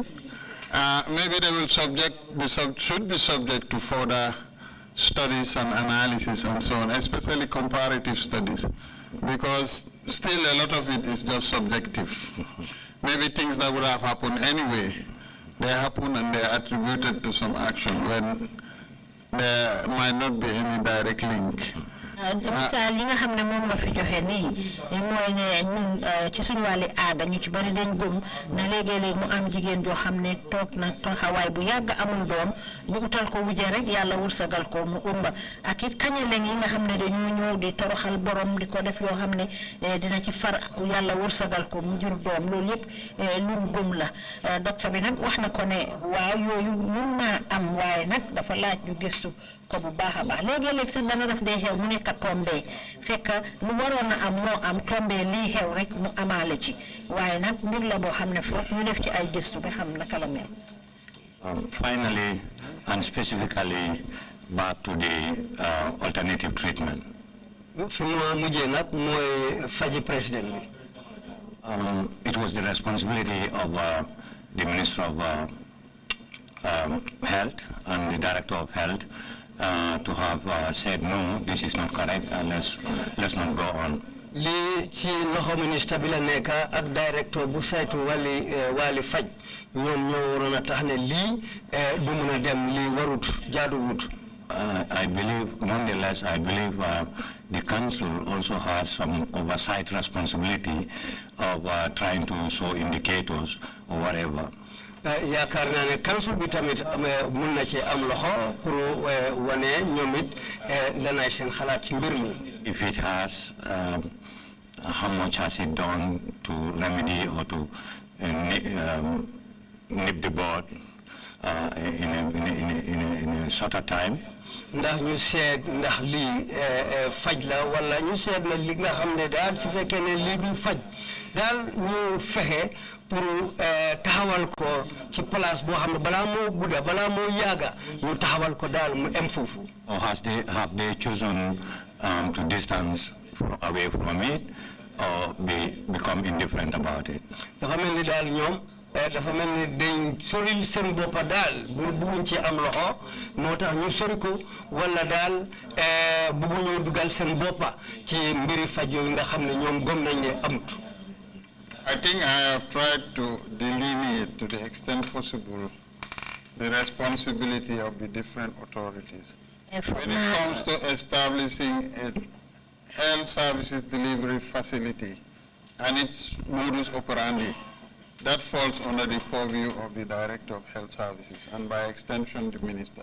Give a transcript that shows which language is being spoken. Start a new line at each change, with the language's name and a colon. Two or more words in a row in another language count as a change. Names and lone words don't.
English: Maybe they will should be subject to further studies and analysis and so on, especially comparative studies, because still a lot of it is just subjective. Maybe things that would have happened anyway, they happen and they are attributed to some action when there might not be any direct link.
Wolof: misaal yi nga xam ne moom la fi joxe nii mooy ne ñun ci suñu wàlli aada ñu ci bari dañ gëm na léegi-léeg mu am jigéen joo xam ne toog na taxawaay bu yàgg amul doom ñu utal ko wujje rek yàlla wursagal ko mu umba ak it kañeleng yi nga xam ne dañoo ñëw di toroxal borom di ko def yoo xam ne dina ci far yàlla wursagal ko mu jur doom loolu yëpp luñ gëm la docteur bi nag wax na ko ne waaw yooyu mun naa am waaye nag dafa laaj ñu gëstu ko bu baax a baax léegi-léeg sax dana def dee xew mu nekk ñàkk a tombé fekk lu waroon a am moo am tombé lii xew rek mu amaale ci waaye nag mbir la boo xam ne foog ñu def ci ay gëstu ba xam naka la mel.
English: Finally, and specifically back to the alternative treatment.
Wolof: fi mu mujjee nag mooy faji président bi.
English: It was the responsibility of the Minister of Health and the Director of Health to have said, no, this is not correct, and let's not go on.
Wolof: Li ci loxo ministre bi la nekk ak directeur bu saytu wàlli faj ñoom ñoo waroon a tax ne lii du mun a dem lii warut jaaduwut.
English: I believe, nonetheless, I believe the council also has some oversight responsibility of trying to show indicators or whatever.
Wolof: yaakaar naa ne council bi tamit mun na ci am loxo pour wane ñoom it lanay seen xalaat ci mbir mi.
English: If it has, how much has it done to remedy or to nip the bud in a shorter time?
Wolof: Ndax ñu seet ndax lii faj la wala ñu seet na li nga xam ne daal su fekkee ne lii du faj daal ñu fexe pour taxawal ko ci place boo xam ne balaa moo gudda balaa moo yàgga ñu taxawal ko daal mu em foofu.
English: Or have they chosen to distance away from it or become indifferent about it?
Wolof: Dafa mel ni daal ñoom dafa mel ni dañ soril seen boppa daal bugguñ ci am loxo moo tax ñu sori ko wala daal bugguñoo dugal seen boppa ci mbiri faj yooyu nga xam ne ñoom gëm nañ ne amut.
English: I think I have tried to delineate to the extent possible the responsibility of the different authorities. When it comes to establishing a health services delivery facility and its modus operandi, that falls under the purview of the Director of Health Services and by extension the Minister.